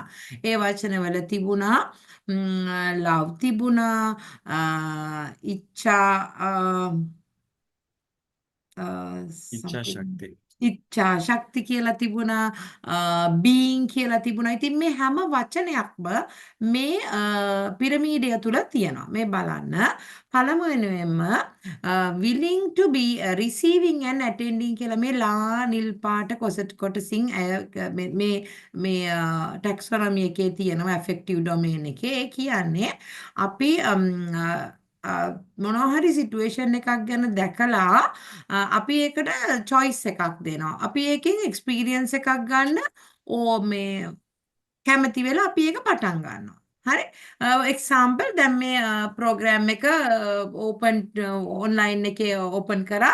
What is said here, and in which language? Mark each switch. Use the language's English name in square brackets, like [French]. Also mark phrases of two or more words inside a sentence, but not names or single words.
[Sinhala] ඒ වචනවල තිබුණා love තිබුණා ඉච්ඡා ඉච්ඡා ශක්තිය. ඉච්ඡා ශක්ති කියලා තිබුණා being කියලා තිබුණා. ඉතින් මේ හැම වචනයක්ම මේ පිරමීඩය තුල තියෙනවා. මේ බලන්න පළමුවෙන්ම [English] willing to be receiving and attending [Sinhala] කියලා මේ ලා නිල් පාට කොටසින් මේ ටැක්සොනොමි එකේ තියෙනවා [English] affective domain [Sinhala] එකේ. ඒ කියන්නේ අපි මොනවා හරි සිටුේෂන් එකක් ගැන දැකලා අපි ඒකට choice එකක් දෙනවා. අපි ඒකෙන් experience එකක් ගන්න මේ කැමති වෙලා අපි ඒක පටන් ගන්නවා. හරි example දැන් මේ program එක [English] open online [Sinhala] එකේ open කරා.